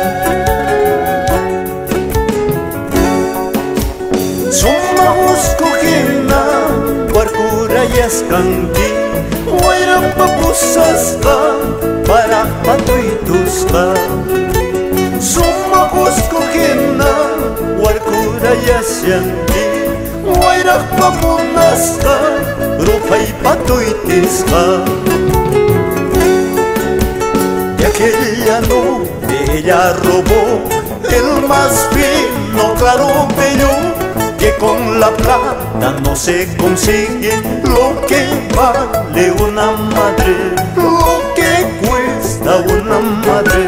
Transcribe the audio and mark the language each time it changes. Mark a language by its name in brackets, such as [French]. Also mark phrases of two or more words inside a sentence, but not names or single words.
[Quechua] Suma usquhina warkurayasqanki wayrapa pusasqa paraqpa tuytusqa Suma usquhina warkurayasqanki wayraqpa munasqa rupaypa tuytisqa [Spanish] De aquella nube ella robó el más fino claro bello que con la plata no se consigue lo que vale una madre, lo que cuesta una madre.